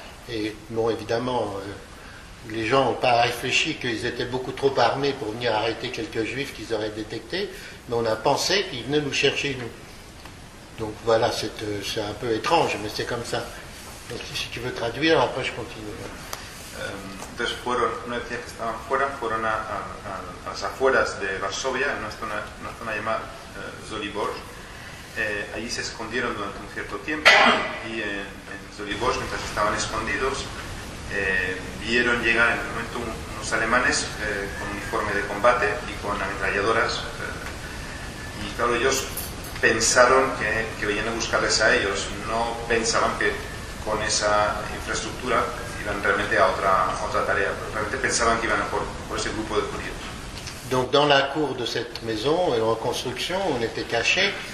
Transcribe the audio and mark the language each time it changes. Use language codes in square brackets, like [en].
[fr] Et bon, évidemment, les gens n'ont pas réfléchi qu'ils étaient beaucoup trop armés pour venir arrêter quelques juifs qu'ils auraient détectés, mais on a pensé qu'ils venaient nous chercher, nous. Donc voilà, c'est un peu étrange, mais c'est comme ça. Donc si tu veux traduire, après je continue. [es] Entonces una vez que estaban fuera, fueron a las afueras de Varsovia, en una zona llamada Żoliborz. Allí se escondieron durante un cierto tiempo y en Żoliborz, mientras estaban escondidos, vieron llegar en el momento unos alemanes con uniforme de combate y con ametralladoras. Y claro, ellos pensaron que venían a buscarles a ellos, no pensaban que con esa infraestructura iban realmente a otra tarea, realmente pensaban que iban a por ese grupo de judíos. [fr] Donc dans la cour de cette maison en construction, on était cachés.